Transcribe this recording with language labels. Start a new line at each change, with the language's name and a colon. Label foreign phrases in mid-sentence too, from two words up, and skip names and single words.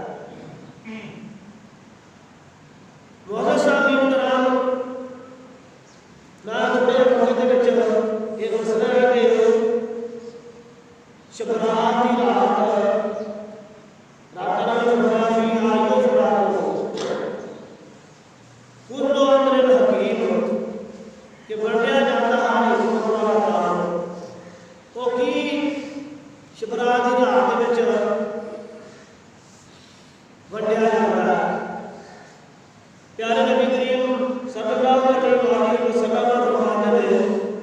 Punjabi: معزز صاحب محترم، میں تھوڑے وقت دے وچ یہ دسنا ہے کہ شبرات کی رات رب تعالیٰ نے فرمایا
Arabic: فيها يفرق كل أمر حكيم,
Punjabi: کہ ونڈیا جاتا ہر حکمت والا کام. وہ کی شبرات کی رات دے وچ ونڈیا جاتا ہے.
Urdu: پیارے نبی کریم صلی اللہ علیہ وسلم فرماتے ہیں